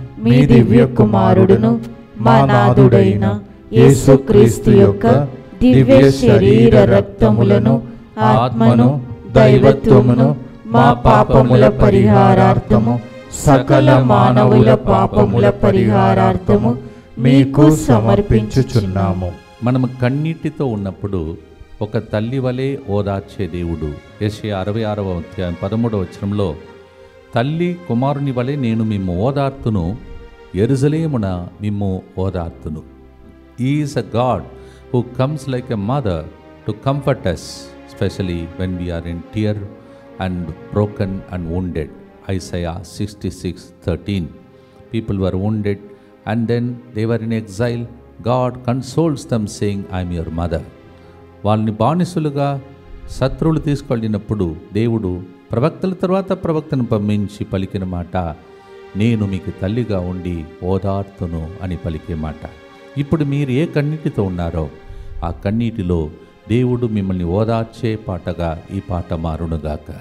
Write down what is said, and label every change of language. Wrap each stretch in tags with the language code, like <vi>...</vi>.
<te>మీ దివ్య కుమారుడును మా నాథుడైన యేసుక్రీస్తు యొక్క దివ్య శరీర రక్తములను, ఆత్మను, దైవత్వమును మా పాపముల పరిహారార్థము, సకల మానవుల పాపముల పరిహారార్థము మీకు సమర్పించుచున్నాము. మనము కన్నీటితో ఉన్నప్పుడు ఒక తల్లి వలె ఓదార్చే దేవుడు. యెషయా 66వ అధ్యాయం 13వ వచనంలో, తల్లి కుమారుని వలె నేను మిమ్ము ఓదార్తును, యెరూషలేమున మిమ్ము ఓదార్తును.</te> <en>He is a God who comes like a mother to comfort us, especially when we are in tear and broken and wounded. Isaiah 66:13. People were wounded and then they were in exile, God consoles them saying, I am your mother.</en> <te>వాళ్ళని బానిసలుగా శత్రువులు తీసుకెళ్ళినప్పుడు దేవుడు ప్రవక్తల తర్వాత ప్రవక్తను పంపించి పలికిన మాట, నేను మీకు తల్లిగా ఉండి ఓదార్తును అని పలికే మాట. ఇప్పుడు మీరు ఏ కన్నీటితో ఉన్నారో ఆ కన్నీటిలో దేవుడు మిమ్మల్ని ఓదార్చే పాటగా ఈ పాట మారునుగాక.</te>